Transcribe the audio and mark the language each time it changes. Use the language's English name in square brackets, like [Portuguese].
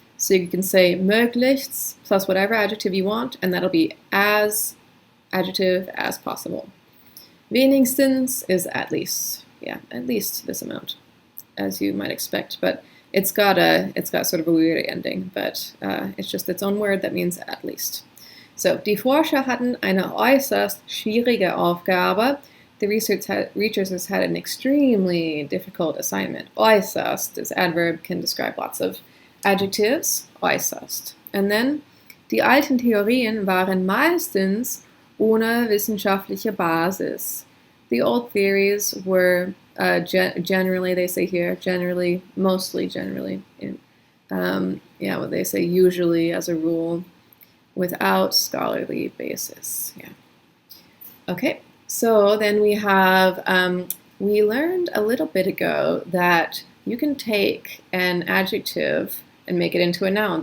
[English] So you can say möglichst plus whatever adjective you want, and that'll be as adjective as possible. Wenigstens is at least. Yeah, at least this amount, as you might expect. But it's got sort of a weird ending, but it's just its own word that means at least. So, [German] die Forscher hatten eine äußerst schwierige Aufgabe. [English] The researchers had an extremely difficult assignment. Äußerst, this adverb can describe lots of adjectives. Äußerst. And then, [German] die alten Theorien waren meistens ohne wissenschaftliche Basis. [English] The old theories were generally, they say here, mostly generally, what they say usually as a rule, without scholarly basis. Yeah. Okay, so then we have, we learned a little bit ago that you can take an adjective and make it into a noun.